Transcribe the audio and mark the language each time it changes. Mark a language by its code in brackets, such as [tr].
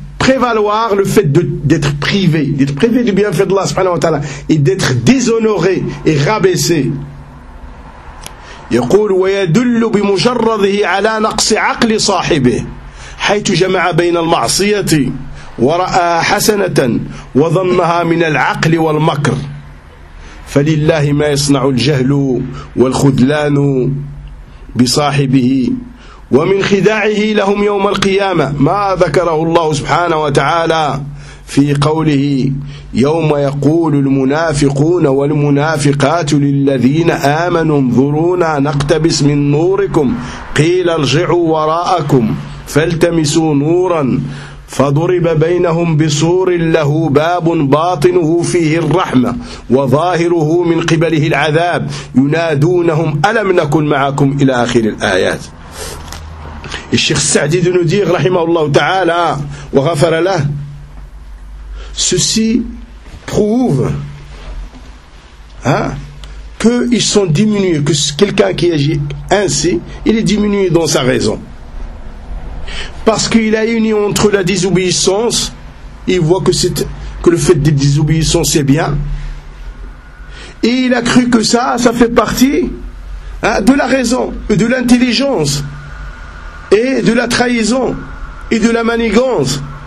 [fr] prévaloir le fait d'être privé, d'être privé du bienfait d'Allah subhanahu wa ta'ala, et d'être déshonoré et rabaissé. [ar] يقول ويدل بمجرده على نقص عقل صاحبه حيث جمع بين المعصية ورأى حسنة وظنها من العقل والمكر فلله ما يصنع الجهل والخذلان بصاحبه ومن خداعه لهم يوم القيامة ما ذكره الله سبحانه وتعالى في قوله يوم يقول المنافقون والمنافقات للذين آمنوا انظرونا نقتبس من نوركم قيل ارجعوا وراءكم فالتمسوا نورا فضرب بينهم بسور له باب باطنه فيه الرحمة وظاهره من قبله العذاب ينادونهم ألم نكن معكم إلى آخر الآيات. الشيخ السعدي بن دير رحمه الله تعالى وغفر له. [fr] Ceci prouve qu'ils sont diminués, que quelqu'un qui agit ainsi, il est diminué dans sa raison. Parce qu'il a uni entre la désobéissance, il voit que, c'est, que le fait de désobéissance est bien, et il a cru que ça, ça fait partie de la raison, de l'intelligence, et de la trahison, et de la manigance.